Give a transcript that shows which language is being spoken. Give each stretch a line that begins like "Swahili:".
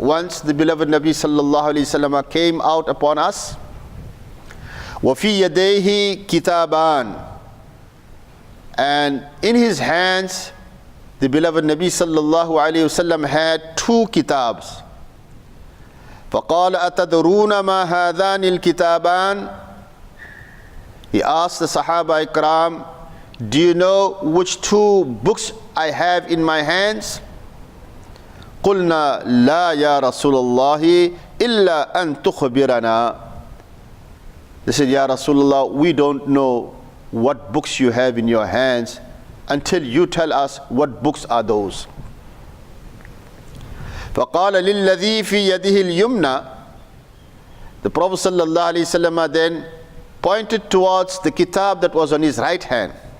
English: Once the beloved Nabi sallallahu alayhi wasallam came out upon us.
Arabic: وفي يديه كتابان.
English: And in his hands, the beloved Nabi sallallahu alayhi wasallam had two kitabs.
Arabic: فقال أتدرون ما هذان الكتابان.
English: He asked the Sahaba Ikram, do you know which two books I have in my hands?
Arabic: قلنا لا يا رسول الله إلا أن تخبرنا.
English: They said, Ya Rasulullah, we don't know what books you have in your hands until you tell us what books are those.
Arabic: فقال للذي في يده اليمنى.
English: The Prophet sallallahu alaihi wasallam then pointed towards the kitab that was on his right hand.